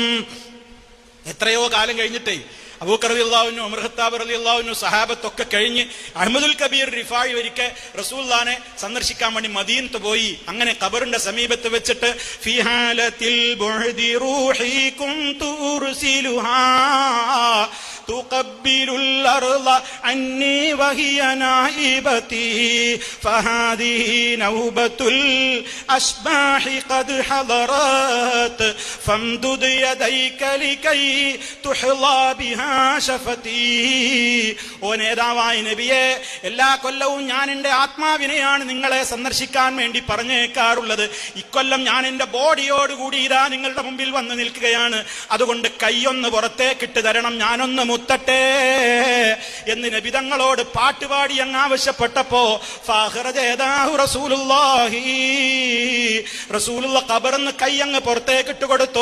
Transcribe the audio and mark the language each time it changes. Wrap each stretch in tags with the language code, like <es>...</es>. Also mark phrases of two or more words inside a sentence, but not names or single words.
<ml>എത്രയോ കാലം കഴിഞ്ഞിട്ടേ അബൂബക്കർ</ml> <ar>رضي الله عنه,</ar> <ml>ഉമർ ഖത്താബ്</ml> <ar>رضي الله عنه,</ar> <ml>സഹാബത്തൊക്കെ കഴിഞ്ഞ് അഹ്മദുൽ കബീർ റിഫായി ഒരിക്കൽ റസൂലുള്ളാഹിനെ സന്ദർശിക്കാൻ വേണ്ടി മദീനത്ത് പോയി. അങ്ങനെ ഖബറിന്റെ സമീപത്ത് വെച്ചിട്ട്</ml> <ar>في حالة البعد روحي كنت أرسلها تقبل الأرض عني وهي نائبتي فهذه نوبة الأشباح قد حضرت فامدد يديك لكي تحظى بها شفتي.</ar> <ml>ഓ നേതാവായ നബിയെ, എല്ലാ കൊല്ലവും ഞാൻ എന്റെ ആത്മാവിനെയാണ് നിങ്ങളെ സന്ദർശിക്കാൻ വേണ്ടി പറഞ്ഞേക്കാറുള്ളത്. ഇക്കൊല്ലം ഞാൻ എന്റെ ബോഡിയോടുകൂടി ഇതാ നിങ്ങളുടെ മുമ്പിൽ വന്ന് നിൽക്കുകയാണ്. അതുകൊണ്ട് കൈയൊന്ന് പുറത്തേക്കിട്ട് തരണം, ഞാനൊന്ന് മുത്തട്ടെ എന്ന് നബി തങ്ങളോട് പാട്ടുപാടി അങ്ങ് ആവശ്യപ്പെട്ടപ്പോ റസൂലുള്ള ഖബറിന്ന് കൈ അങ്ങ് പുറത്തേക്കിട്ട് കൊടുത്തു.</ml>